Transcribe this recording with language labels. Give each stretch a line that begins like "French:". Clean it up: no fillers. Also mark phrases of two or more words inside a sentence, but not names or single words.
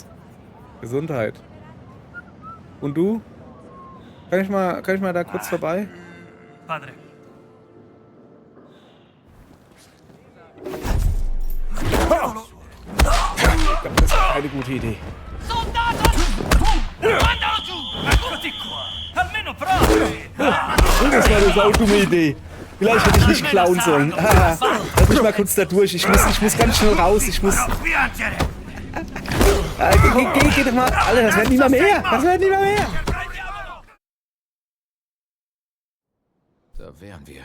German: Gesundheit. Und du? Kann ich mal da kurz vorbei? Padre. Ich glaube, das ist keine gute Idee.
Italian: Mandalo giù! Eccoti qua! Almeno provi!
German: Das war eine saudumme Idee. Vielleicht hätte ich nicht klauen sollen. Lass mich mal kurz da durch. Ich muss ganz schnell raus. Ich muss... Piangere! Geh doch mal. Alter, das wird nicht mal mehr. Das wird nicht mal mehr. Da wären wir.